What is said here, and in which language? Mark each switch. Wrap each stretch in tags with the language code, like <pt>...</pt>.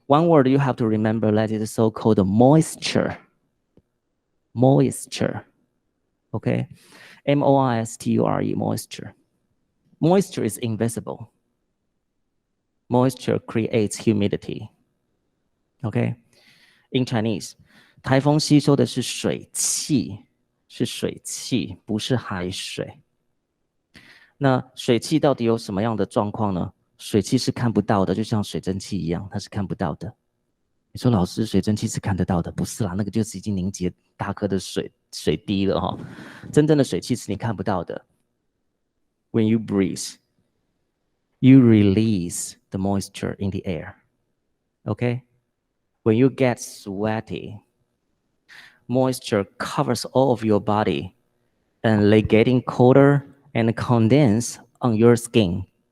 <en>One word you have to remember that is so-called moisture. Moisture, okay? M-O-I-S-T-U-R-E, moisture. Moisture is invisible. Moisture creates humidity, okay? In Chinese,</en> <zh>台风吸收的是水汽，是水汽，不是海水。那水汽到底有什么样的状况呢？水汽是看不到的，就像水蒸气一样，它是看不到的。你说老师，水蒸气是看得到的？不是啦，那个就是已经凝结大颗的水滴了哈。真正的水汽是你看不到的。</zh> <en>When you breathe, you release the moisture in the air. Okay? When you get sweaty, moisture covers all of your body and they getting colder and condense on your skin.</en>